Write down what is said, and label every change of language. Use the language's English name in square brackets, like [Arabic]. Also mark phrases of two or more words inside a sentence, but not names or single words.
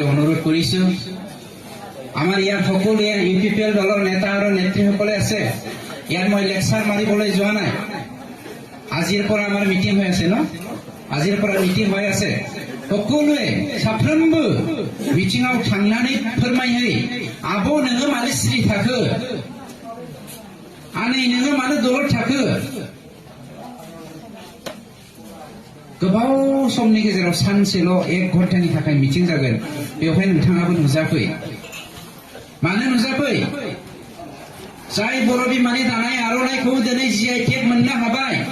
[Assamese] অনুৰোধ কৰিছো আমাৰ ইয়াত সকলোৱে ইউপিপিএল দলৰ নেতা আৰু নেত্ৰীসকলে আছে ইয়াত মই লেকচাৰ মাৰিবলৈ যোৱা নাই আজিৰ পৰা আমাৰ মিটিং হৈ আছে ন আজিৰ পৰা মিটিং হৈ আছে সকলোৱে [Bodo] সাफ्रोमबो মিটিংआव थांनानै फोरमायहै आब' नोङो मानो सिरि थाखो आनै नोङो मानो दलर थाखो गोबाव समनि गेजेराव सानसेल' 1 घन्टानि थाखाय मिटिं जागोन बेवहाय नोंथाङाबो नुजाफै मानो नुजाफै जाय बर' बिमानि दानाय आर'नाइखौ दिनै जिआइ टेग मोननो हाबाय